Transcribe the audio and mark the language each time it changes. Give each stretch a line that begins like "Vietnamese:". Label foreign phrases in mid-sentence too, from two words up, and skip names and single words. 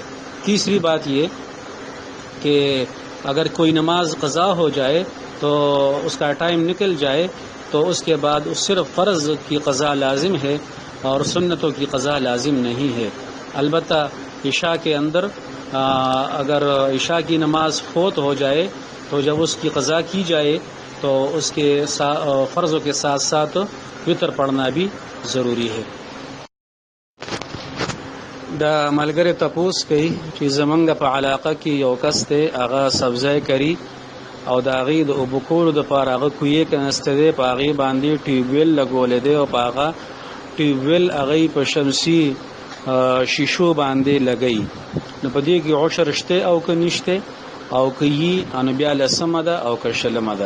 Urdu: تیسری بات یہ کہ اگر کوئی نماز قضا ہو جائے تو اس کا ٹائم نکل جائے تو اس کے بعد صرف فرض کی قضا لازم ہے اور سنتوں کی قضا لازم نہیں ہے۔ البتہ عشاء کے اندر اگر عشاء کی نماز فوت ہو جائے تو جب اس کی قضا کی جائے تو اس کے فرضوں کے ساتھ ساتھ وتر پڑھنا بھی ضروری ہے۔
Pashto: دا ملګری تپوس کوي چې زمونږ په علاقه کې یو کس دی هغه سبزی کری او د هغې د اوبه کولو دپاره هغه کویې کنسته دی، په هغې باندې ټیوبویل لګولی دی او په هغه ټیوبویل هغې په شمسي شیشو باندې لګوي، نو په دې کې عشر شته او که نشته، او که یي نو بیا لسمه ده او که شلمه ده.